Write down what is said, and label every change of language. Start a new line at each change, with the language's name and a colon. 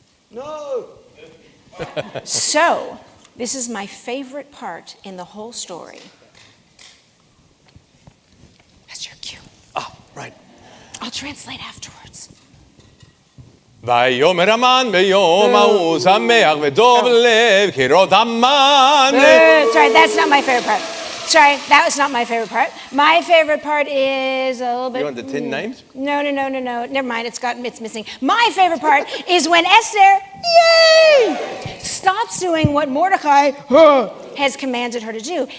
English: No. So, this is my favorite part in the whole story. That's your cue. Ah, right. I'll translate afterwards.
Hebrew: ויאמר המן ביום ההוא שמח וטוב לב כראות המן.
English: Sorry, that's not my favorite part. Sorry, that was not my favorite part. My favorite part is a little bit... You want the 10 names? No. Never mind, it's missing. My favorite part is when Esther, yay, stops doing what Mordecai has commanded her to do.